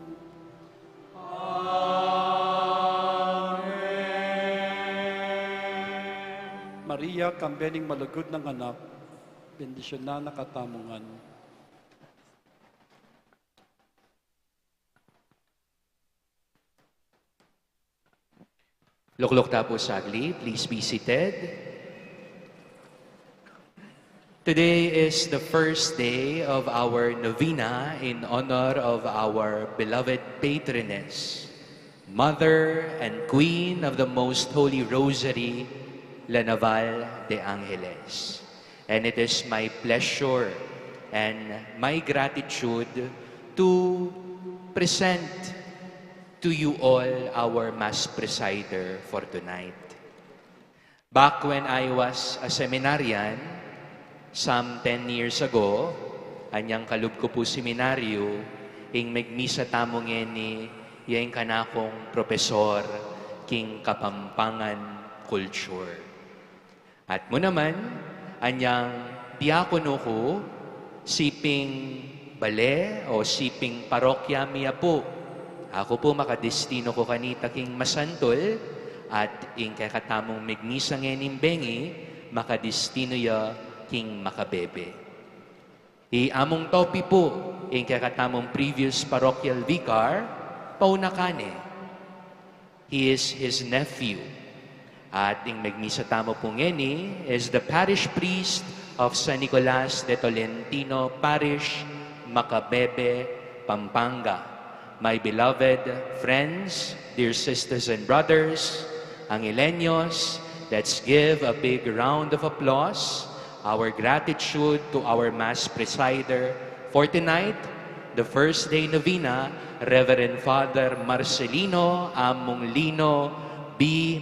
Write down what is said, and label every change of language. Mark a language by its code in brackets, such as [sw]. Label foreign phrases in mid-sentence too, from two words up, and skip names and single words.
[pam] Maria, kambening malugod ng anak, bendisyon na nakatamungan. Luklok tapo sagli, [en] please be seated. Today is the first day of our novena in honor of our beloved patroness, Mother and Queen of the Most Holy Rosary, La Naval de Angeles. And it is my pleasure and my gratitude to present to you all our Mass presider for tonight. Back when I was a seminarian, some 10 years ago, [pam] anyang kalub ko po seminaryo, ing megmisa tamong ni yung kanakong profesor king Kapampangan Culture. At mo naman, anyang diakono ko, siping bale o siping parokya miya po. Ako po makadestino ko kanita king masantol at ing kakatamong megmisa ngening bengi, makadestino ya king makabebe. Among topi po, ing kakatamong [en] previous parochial vicar, [pam] Paunakane. [en] He is his nephew. [pam] At ing megmisa tamo po ngeni [en] is the parish priest of [pam] San Nicolas de Tolentino Parish, Macabebe, Pampanga. [en] My beloved friends, dear sisters and brothers, Angeleños, let's give a big round of applause our gratitude to our Mass presider for tonight, the first day novena, Reverend Father Marcelino Amonglino B.